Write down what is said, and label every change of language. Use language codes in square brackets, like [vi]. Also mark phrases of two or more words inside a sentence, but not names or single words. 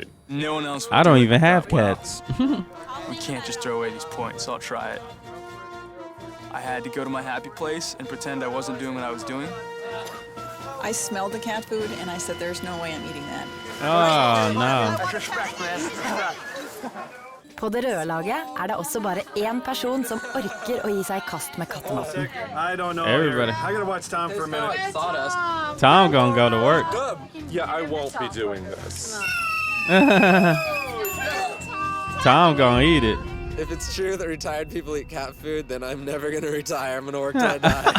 [en] No one else. I don't even have cats. We can't just throw away these points, so I'll try it. I had to go to my happy place and pretend I wasn't doing what I was doing. I smelled the cat food and I said, there's no way I'm eating that. Oh, no. [no] På det røde laget det også bare én person som orker å gi seg I kast med kattematen. [en] Everybody. I gotta watch Tom for a minute. Tom gonna go to work. Yeah, I won't be doing this. Tom gonna eat it. If it's true that retired people eat cat food, then I'm never going to retire. I'm going to work till I die.